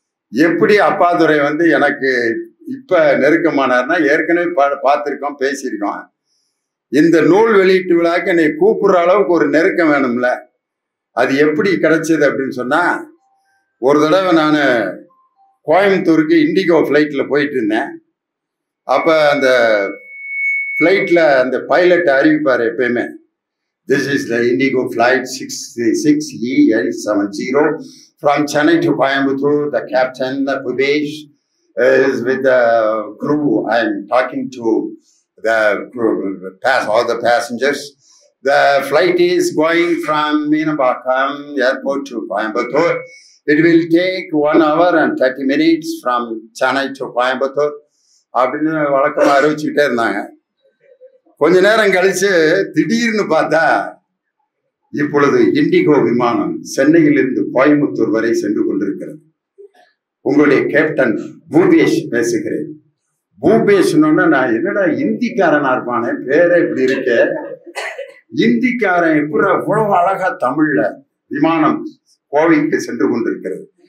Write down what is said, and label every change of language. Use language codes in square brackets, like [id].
[ta] எப்படி அப்பாதுரை வந்து எனக்கு இப்ப நெருக்கமானார்னா, ஏற்கனவே பார்த்திருக்கோம், பேசியிருக்கோம். இந்த நூல் வெளியீட்டு விழாக்கு என்னை கூப்பிடுற அளவுக்கு ஒரு நெருக்கம் வேணும்ல. அது எப்படி கிடைச்சது அப்படின்னு சொன்னா, ஒரு தடவை நான் கோயம்புத்தூருக்கு இண்டிகோ ஃப்ளைட்ல போயிட்டு இருந்தேன். அப்ப அந்த ஃப்ளைட்ல அந்த பைலட் அறிவிப்பாரு எப்பயுமே, [en] this is the Indigo flight 6E870 from Chennai to Coimbatore. The captain, Pubesh, is with the crew. I am talking to the crew, all the passengers. The flight is going from Meenambakam airport to Coimbatore. It will take 1 hour and 30 minutes from Chennai to Coimbatore. [ta] அப்படின்னு வழக்கமாக அறிவிச்சுக்கிட்டே இருந்தாங்க. கொஞ்ச நேரம் கழிச்சு திடீர்னு பார்த்தா இப்பொழுது indigo விமானம் சென்னையிலிருந்து கோயம்புத்தூர் வரை சென்று கொண்டிருக்கிறது. உங்களுடைய கேப்டன் பூபேஷ் பேசுகிறேன். பூபேஷ்னோன்னா நான் என்னடா இந்திக்காரனா இருப்பானே, பேரே இப்படி இருக்க, இந்திக்காரன் எப்படி அவ்வளவு அழகா தமிழ்ல விமானம் கோவைக்கு சென்று கொண்டிருக்கிறது.